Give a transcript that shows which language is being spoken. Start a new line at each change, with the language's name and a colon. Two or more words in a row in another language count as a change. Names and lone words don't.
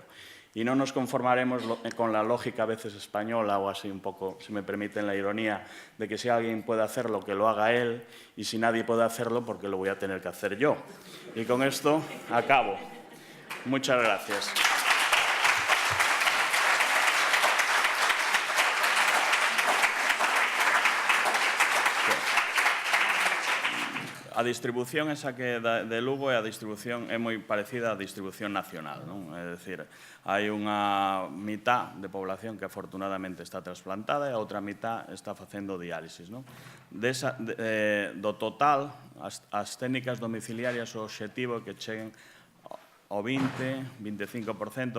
Spanish: Y no nos conformaremos con la lógica a veces española, o así un poco, si me permiten la ironía, de que si alguien puede hacerlo, que lo haga él, y si nadie puede hacerlo, porque lo voy a tener que hacer yo. Y con esto acabo. Muchas gracias.
Galician: A distribución esa que de Lugo é moi parecida á distribución nacional, non? É dicir, hai unha mitad de población que afortunadamente está trasplantada e a outra mitad está facendo diálisis, non? Do total, as técnicas domiciliarias, o obxectivo é que cheguen ao 20-25%.